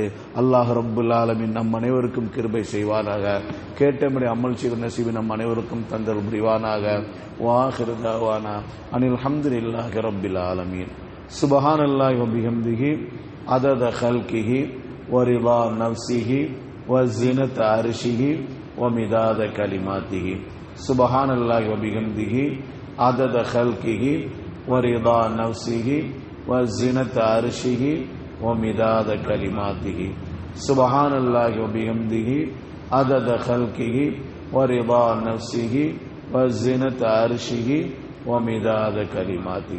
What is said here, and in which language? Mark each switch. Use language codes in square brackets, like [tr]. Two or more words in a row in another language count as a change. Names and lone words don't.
[ar] الله رب العالمين [ta] நம் அனைவருக்கும் கிருபை செய்வானாக. கேட்டபடி அமல் செய்த நசீபை நம் அனைவருக்கும் தந்தல் புரிவானாக. [ar] وآخر دعوانا أن الحمد لله رب العالمين. سبحان الله وبحمده عدد خلقه ورضا نفسه وزنة عرشه ومداد كلماته. سبحان الله وبحمده عدد خلقه ورضا نفسه وزنة عرشه ومداد كلماته. سبحان الله وبحمده عدد خلقه ورضا نفسه وزنة عرشه ومداد كلماته.